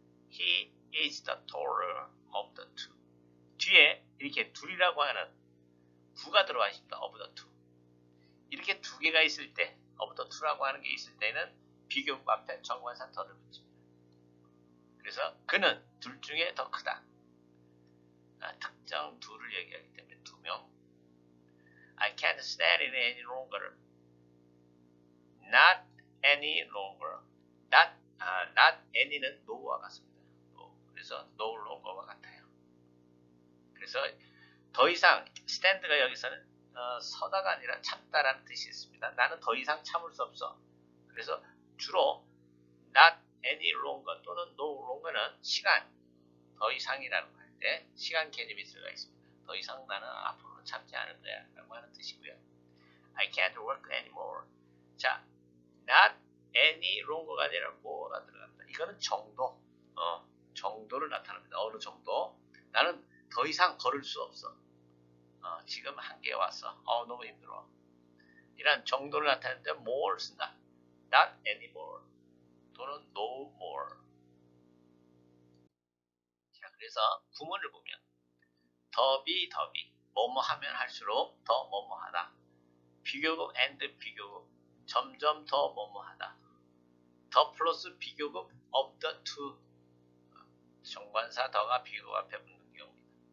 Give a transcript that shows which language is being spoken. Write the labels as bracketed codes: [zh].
[en] He is the taller of the two. [ko] 뒤에 이렇게 둘이라고 하는 부가 들어와 있습니다. [en] of the two. [ko] 이렇게 두 개가 있을 때 [en] of the two [ko] 라고 하는 게 있을 때는 비교급 앞에 정관사 더를 붙입니다. 그래서 그는 둘 중에 더 크다. 특정 둘을 얘기하기 때문에 두 명. [en] I can't stand it any longer. Not any longer. [ko] Not any는 no와 같습니다. 그래서 no longer와 같아요. 그래서 더 이상 stand가 여기서는 서다가 아니라 참다라는 뜻이 있습니다. 나는 더 이상 참을 수 없어. 그래서 주로 [en] not any longer [ko] 또는 [en] no longer [ko] 는 시간 더 이상이라는 거 할 때 시간 개념이 들어가 있습니다. 더 이상 나는 앞으로는 참지 않을 거야 라고 하는 뜻이고요. [en] I can't work anymore. [ko] 자, [en] not any longer [ko] 가 아니라 뭐가 들어갑니다. 이거는 정도, 정도를 나타납니다. 어느 정도. 나는 더 이상 걸을 수 없어. 지금 한계에 왔어. 너무 힘들어. 이런 정도를 나타내는데 more 쓴다. [en] not anymore 또는 no more. [ko] 자, 그래서 구문을 보면 더비 뭐뭐 하면 할수록 더 뭐뭐 하다. 비교급 and 비교급 점점 더 뭐뭐 하다. 더 플러스 비교급 [en] of the two. [ko] 정관사 더가 비교급 앞에 붙는 경우입니다.